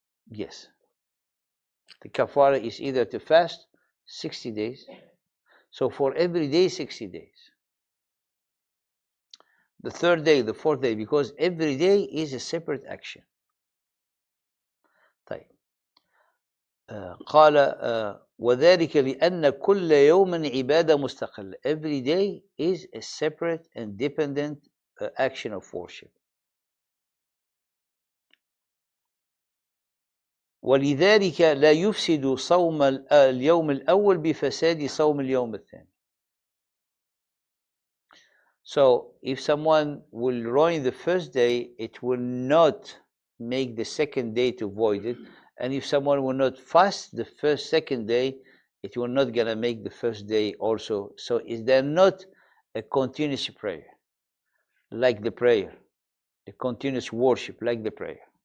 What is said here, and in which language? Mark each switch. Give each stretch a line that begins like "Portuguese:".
English: Yes. The kafara is either to fast 60 days, so for every day 60 days. The third day, the fourth day, because every day is a separate action.
Arabic: طيب. قال وذلك لأن كل يوم عبادة مستقلة.
English: Every day is a separate and dependent action of worship.
Arabic: ولذلك لا يفسد صوم اليوم الأول بفساد صوم اليوم الثاني.
English: So if someone will ruin the first day, it will not make the second day to void it. And if someone will not fast the second day, it will not gonna make the first day also. So is there not a continuous prayer, like the prayer, a continuous worship like the prayer?